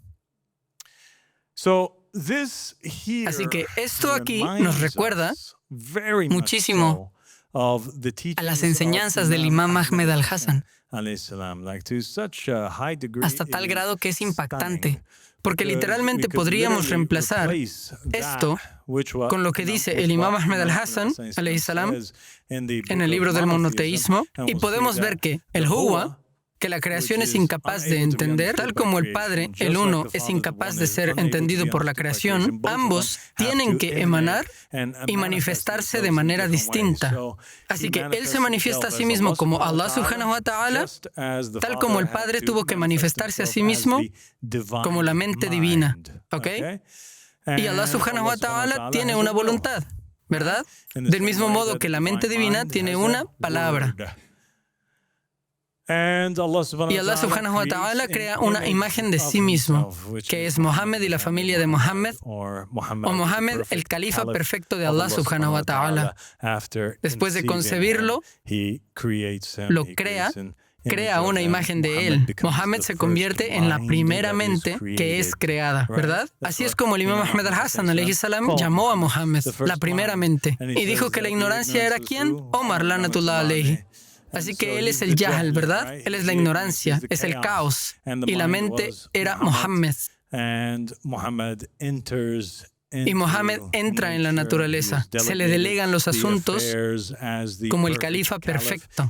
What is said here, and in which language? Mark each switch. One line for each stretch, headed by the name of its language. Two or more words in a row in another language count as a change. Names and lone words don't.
Spanish: Así que esto aquí nos recuerda muchísimo a las enseñanzas del Imam Ahmed al-Hassan, hasta tal grado que es impactante, porque literalmente podríamos reemplazar esto con lo que dice el Imam Ahmed al-Hassan,
Arabic: عليه السلام,
Spanish: en el libro del monoteísmo, y podemos ver que el Huwa, que la creación es incapaz de entender, tal como el Padre, el Uno, es incapaz de ser entendido por la creación, ambos tienen que emanar y manifestarse de manera distinta. Así que Él se manifiesta a sí mismo como
Arabic: الله سبحانه وتعالى,
Spanish: tal como el Padre tuvo que manifestarse a sí mismo como la mente divina. ¿Ok? Y
Arabic: الله سبحانه وتعالى
Spanish: tiene una voluntad, ¿verdad? Del mismo modo que la mente divina tiene una palabra. Y
Arabic: الله سبحانه وتعالى
Spanish: crea una imagen de sí mismo, que es Mohammed y la familia de Mohammed, o Mohammed, el califa perfecto de
Arabic: الله سبحانه وتعالى.
Spanish: Después de concebirlo, lo crea una imagen de él. Mohammed se convierte en la primera mente que es creada, ¿verdad? Así es como el Imam Ahmed al-Hassan,
Arabic: عليه السلام,
Spanish: llamó a Mohammed la primera mente. Y dijo que la ignorancia era ¿quién? Omar,
Arabic: لعنة الله عليه.
Spanish: Así que él es el Jahl, ¿verdad? Él es la ignorancia, es el caos. Y la mente era Mohammed. Y Mohammed entra en la naturaleza. Se le delegan los asuntos como el califa perfecto.